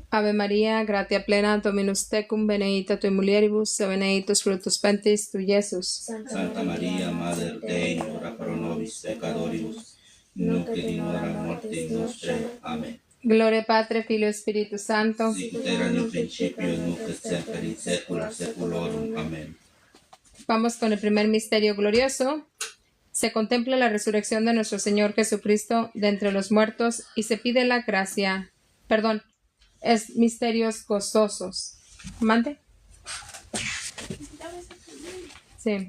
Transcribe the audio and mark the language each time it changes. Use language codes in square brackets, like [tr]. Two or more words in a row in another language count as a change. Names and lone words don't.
[la] Ave María, gratia plena, Dominus tecum, benedicta tui mulieribus, et benedictus fructus ventris tui, Iesus. Santa María, Madre Dei, ora pro nobis peccatoribus, nunc et in hora mortis nostre. Amén. [es] Gloria Padre, Filio, Espíritu Santo. [la] Sicut erat in principio, nunc et semper in saecula saeculorum. Amén. [es] Vamos con el primer misterio glorioso. Se contempla la resurrección de nuestro Señor Jesucristo de entre los muertos y se pide la gracia. Es misterios gozosos. ¿Mande? Sí.